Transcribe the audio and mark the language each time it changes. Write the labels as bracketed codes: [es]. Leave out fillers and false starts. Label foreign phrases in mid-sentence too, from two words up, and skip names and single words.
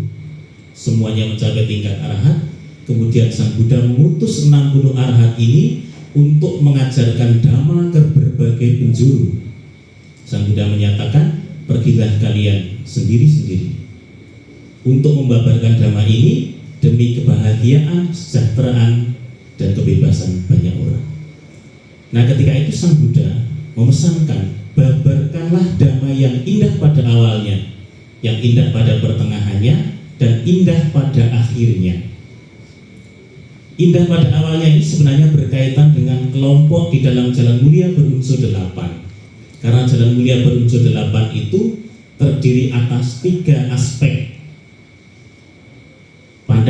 [id] Semuanya mencapai tingkat arahat. Kemudian Sang Buddha mengutus 60 arahat ini untuk mengajarkan dhamma ke berbagai penjuru. Sang Buddha menyatakan, pergilah kalian sendiri-sendiri untuk membabarkan dhamma ini demi kebahagiaan, kesejahteraan, dan kebebasan banyak orang. Nah, ketika itu Sang Buddha memesankan, babarkanlah dhamma yang indah pada awalnya, yang indah pada pertengahannya, dan indah pada akhirnya. Indah pada awalnya ini sebenarnya berkaitan dengan kelompok di dalam jalan mulia berunsur 8. Karena jalan mulia berunsur 8 itu terdiri atas 3 aspek.